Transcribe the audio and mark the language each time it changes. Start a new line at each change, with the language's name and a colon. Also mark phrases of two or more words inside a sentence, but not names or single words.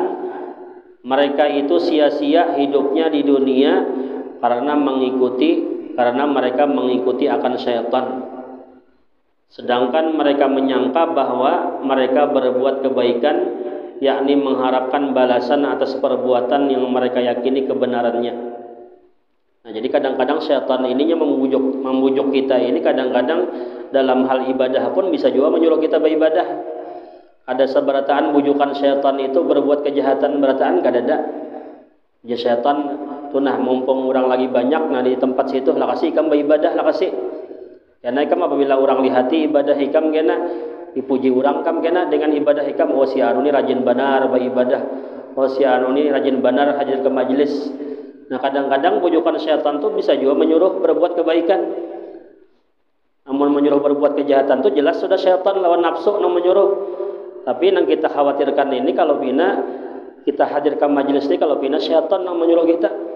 Indonesian: Mereka itu sia-sia hidupnya di dunia karena mereka mengikuti akan syaitan, sedangkan mereka menyangka bahwa mereka berbuat kebaikan, yakni mengharapkan balasan atas perbuatan yang mereka yakini kebenarannya. Nah, jadi kadang-kadang syaitan ininya membujuk kita ini, kadang-kadang dalam hal ibadah pun bisa juga menyuruh kita beribadah.
Banjar: Ada seberataan bujukan syaitan itu berbuat kejahatan berataan kadada. Ya syaitan tuh nah, mumpung orang lagi banyak, nah di tempat situ lah kasih ikam beribadah lah kasih. Karena ikam apabila orang lihati ibadah ikam kena dipuji orang kam kena dengan ibadah ikam, oh si anu ni rajin benar beribadah, oh si anu ni rajin benar hadir ke majelis.
Indonesian: Nah, kadang-kadang bujukan syaitan tuh bisa juga menyuruh berbuat kebaikan. Namun menyuruh berbuat kejahatan itu jelas sudah syaitan lawan nafsu yang menyuruh. Tapi yang kita khawatirkan ini kalau bina kita hadirkan majelis ini kalau bina syaitan yang menyuruh kita.